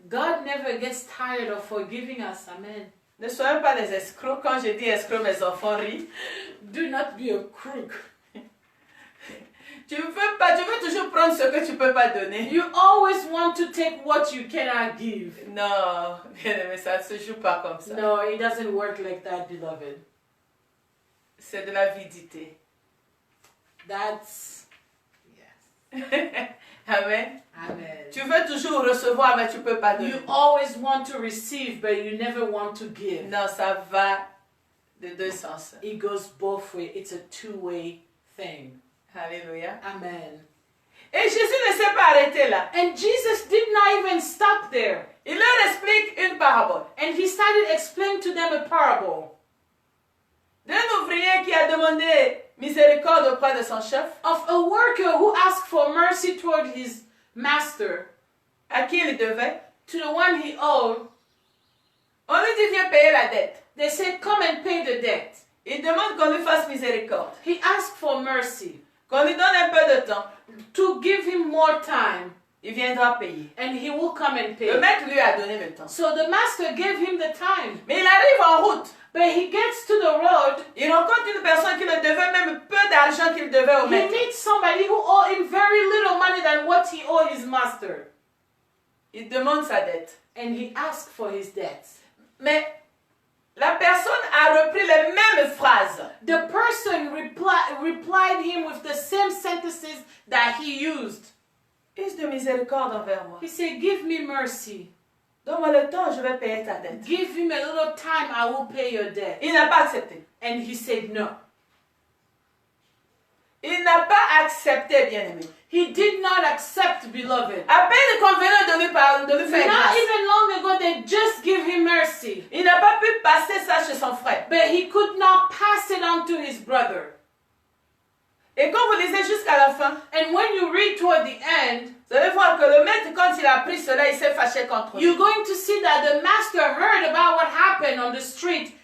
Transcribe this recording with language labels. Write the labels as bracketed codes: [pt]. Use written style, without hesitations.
[en] God never gets tired of forgiving us. Amen. [fr] Ne soyons pas des escrocs. Quand je dis escrocs, mes enfants rient. [en] Do not be a crook. [fr] Tu veux toujours prendre ce que tu peux pas donner. [en] You always want to take what you cannot give. [fr] Non, bien aimé, ça ne se joue pas comme ça. [en] No, it doesn't work like that, beloved. [fr] C'est de l'avidité. [en] That's, yes. Amen. Amen. [fr] Tu veux toujours recevoir, mais tu peux pas donner. [en] You always want to receive, but you never want to give. [fr] Non, ça va de deux sens. [en] It goes both ways. It's a two-way thing. [fr] Alléluia. [en] Amen. [fr] Et Jésus ne s'est pas arrêté là. [en] And Jesus did not even stop there. [fr] Il leur explique une parabole [en] And he started explaining to them a parable [fr] d'un ouvrier qui a demandé miséricorde auprès de son chef, [en] of a worker who asked for mercy toward his master, [fr] à qui il devait. [en] to the one he owed. [fr] On lui dit viens payer la dette. [en] They said, come and pay the debt. [fr] Il demande qu'on lui fasse miséricorde, [en] He asked for mercy, [fr] qu'on lui donne un peu de temps. [en] to give him more time, [fr] Il viendra payer. [en] and he will come and [fr] Le [en] pay. [fr] maître lui a donné le temps. [en] So the master gave him the time. [fr] Mais il arrive en route. [en] But he gets to the road, [fr] Il rencontre une personne qui le devait même peu d'argent qu'il devait au [en] he [fr] maître. [en] meets somebody who owed him very little money than what he owed his master. [fr] Il demande sa dette. [en] And he asked for his debts. [fr] Mais la personne a repris les mêmes phrases. [en] The person replied him with the same sentences that he used. [fr] Use de miséricorde envers moi. [en] He said, give me mercy. [fr] Donne-moi le temps, je vais payer ta dette. [en] Give him a little time, I will pay your debt. [fr] Il n'a pas accepté. [en] And he said no. [fr] Il n'a pas accepté, bien-aimé. [en] He did not accept, beloved. [fr] À peine convenant de lui faire [en] Not [fr] grâce. [en] even long ago, they just give him mercy. [fr] Il n'a pas pu passer ça chez son frère. [en] But he could not pass it on to his brother. [fr] Et quand vous lisez jusqu'à la fin, [en] And when you read toward the end, [fr] vous allez voir que le maître, quand il a appris cela, il s'est fâché contre lui. [en] you're going to see that the master heard about what happened on the street.